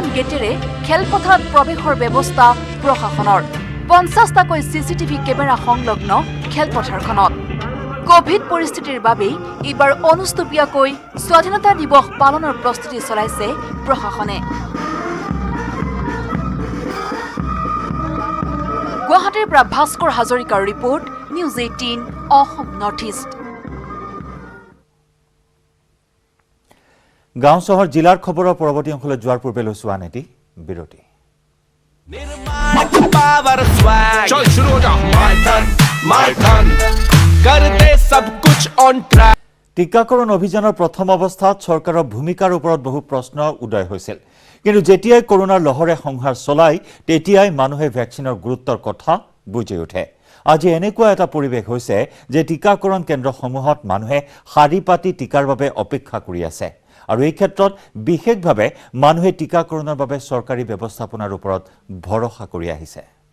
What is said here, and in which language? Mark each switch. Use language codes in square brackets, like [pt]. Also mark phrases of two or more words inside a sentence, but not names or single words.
[as] গেটেৰে খেলপথাৰত প্ৰৱেশৰ ব্যৱস্থা প্ৰশাসনৰ 50টাকৈ [en] CCTV camera [as] সংলগ্ন খেলপথাৰখনত কোভিড পৰিস্থিতিৰ বাবেই এইবাৰ অনুষ্টুপীয়াকৈ স্বাধীনতা দিৱস পালনৰ প্ৰস্তুতি চলাইছে প্ৰশাসনে গুৱাহাটীৰ পৰা ভাস্কৰ হাজৰিকাৰ ৰিপৰ্ট নিউজ 18 অসম নৰ্থ ইষ্ট গাঁও চহৰ জিলাৰ খবৰৰ পৰৱৰ্তী অংশলৈ যোৱাৰ পূৰ্বে লৈছো আন এটি বিৰতি [hi] चल शुरू हो जा [en] my turn [hi] कर दे सब कुछ [en] on track [as] টিকাকৰণ অভিযানৰ প্ৰথম অৱস্থাত চৰকাৰৰ ভূমিকাৰ ওপৰত বহু প্ৰশ্ন উদয় হৈছিল কিন্তু যেতিয়াই কৰোনাৰ লহৰে সংহাৰ চলাই তেতিয়াই মানুহে ভ্যাকচিনৰ গুৰুত্বৰ কথা বুজি উঠে আজি এনেকুৱা এটা পৰিৱেশ হৈছে যে টিকাকৰণ কেন্দ্ৰসমূহত মানুহে শাৰী পাতি টিকাৰ বাবে অপেক্ষা কৰি আছে আৰু এই ক্ষেত্ৰত বিশেষভাৱে মানুহে টিকাকৰণৰ বাবে চৰকাৰী ব্যৱস্থাপনাৰ ওপৰত ভৰসা কৰি আহিছে